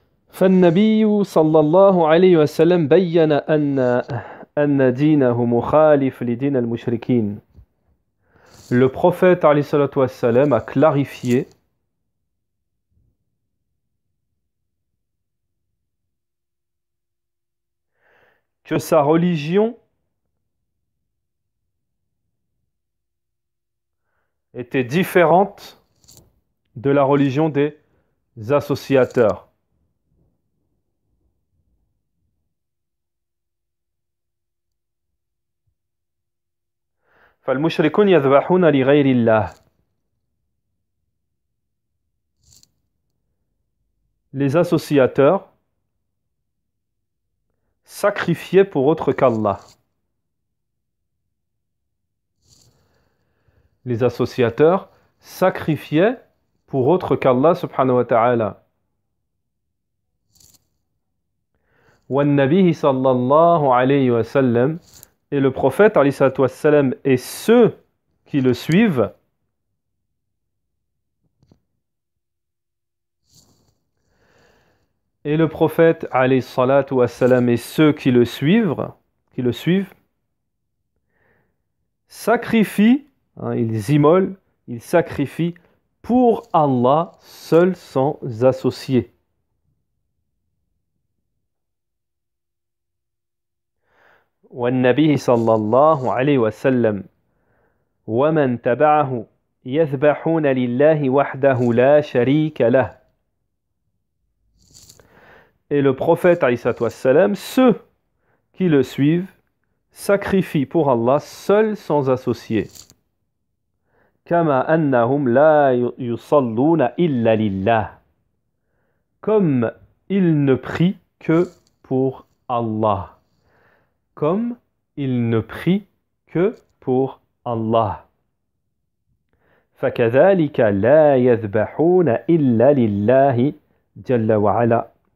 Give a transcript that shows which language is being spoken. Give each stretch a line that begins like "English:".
Arabic: فالنبي صلى الله عليه وسلم بين أن دينه مخالف لدين المشركين.
French: Le prophète
Arabic: عليه الصلاة والسلام
French: a clarifié que sa religion était différente de la religion des associateurs.
Arabic: فالمشركون يذبحون لغير الله.
French: Les associateurs sacrifiaient pour autre qu'Allah. Les associateurs sacrifiaient pour autre qu'Allah subhanahu wa ta'ala.
Arabic: وَالنَّبِي صلى الله عليه وسلم,
French: et le prophète alayhi salatu wassalam et ceux qui le suivent et le prophète alayhi salatu wassalam et ceux qui le suivent sacrifient, ils immolent, ils sacrifient pour Allah seul sans associer.
Arabic: والنبي صلى الله عليه وسلم ومن تبعه يذبحون لله وحده لا شريك له.
French: Et le prophète alayhi salatu wassalam, ceux qui le suivent sacrifient pour Allah seul sans associer.
Arabic: كما أنهم لا يصلون إلا لله.
French: Comme ils ne prient que pour Allah. Comme ils ne prient que pour Allah.
Arabic: فكذلك لا يذبحون إلا لله جل وعلا.